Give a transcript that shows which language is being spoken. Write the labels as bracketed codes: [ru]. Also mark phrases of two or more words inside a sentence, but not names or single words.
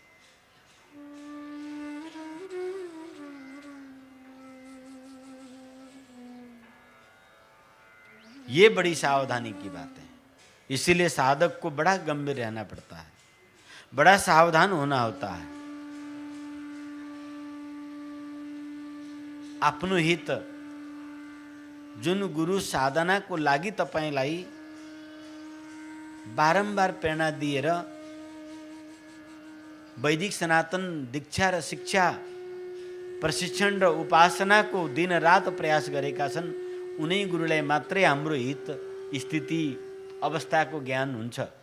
[hi] ये बड़ी सावधानी की बात है। इसीलिए साधक को बड़ा गंभीर रहना पड़ता है, बड़ा सावधान होना होता है। [ne] आफ्नो हित जुन गुरु साधना को लागि तपाईलाई बारंबार प्रेरणा दिएर वैदिक सनातन दीक्षा र शिक्षा प्रशिक्षण र उपासना को दिन रात प्रयास गरेका छन्, उनै गुरुलाई मात्रै हाम्रो हित स्थिति अवस्थाको ज्ञान हुन्छ।